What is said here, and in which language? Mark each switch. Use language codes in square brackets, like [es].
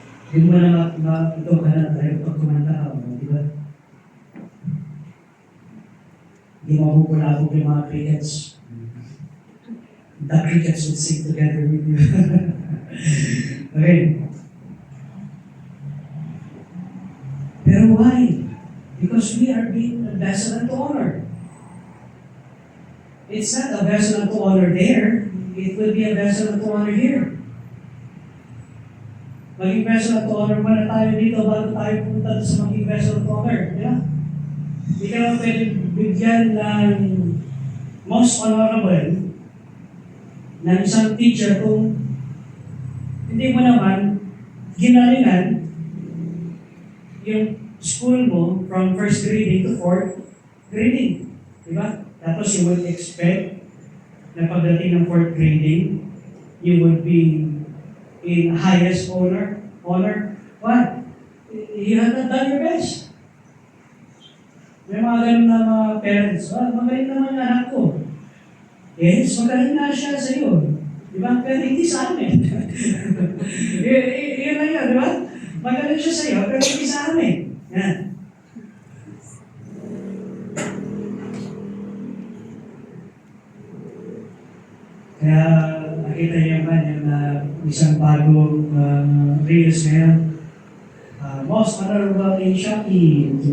[tl] Hindi mo na ito ka na tayo pag kumanta ka. Di ba? Hindi mo mapupulabog yung mga crickets. [en] The crickets would sing together with you. Okay. Pero why? Because we are being a vessel unto honor. It's not a vessel unto honor there. It will be a vessel unto honor here. [tl] Maging vessel unto honor muna tayo dito bago tayo punta sa maging vessel unto honor. Yeah? Hindi ka naman pwede bigyan ng most honorable ng isang teacher kung hindi mo naman ginalingan yung school mo [en] from first grading to fourth grading. [tl] Diba? [en] Tapos you would expect [tl] na pagdating ng [en] fourth grading, you would be in highest honor. What? You have not done your best. [tl] May mga ganun na mga parents, magaling naman yung anak ko. Yes, magaling na siya sa iyo. Diba? Pero hindi sa amin. Yun lang yun, diba? Magaling siya sa iyo, pero hindi sa amin. Yan. Kaya nakita niyo ba yung isang bagong reels ngayon? [en] Most honorable in Shopee.